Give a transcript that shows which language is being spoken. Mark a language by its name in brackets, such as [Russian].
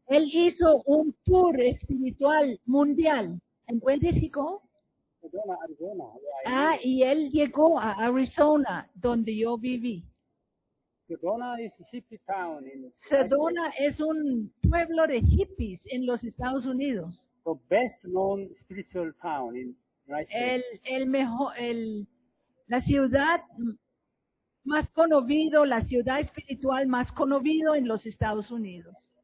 [Spanish] Él hizo un tour espiritual mundial. ¿En dónde llegó? [English] Sedona, Arizona, where I Ah, live. [Spanish] y él llegó a Arizona, donde yo viví. [English] Sedona is a hippie town in California. [Spanish] Sedona es un pueblo de hippies en los Estados Unidos. [English] The best known spiritual town in United States. [Spanish] El mejor, el la ciudad más conocido, la ciudad espiritual más conocido en los Estados Unidos.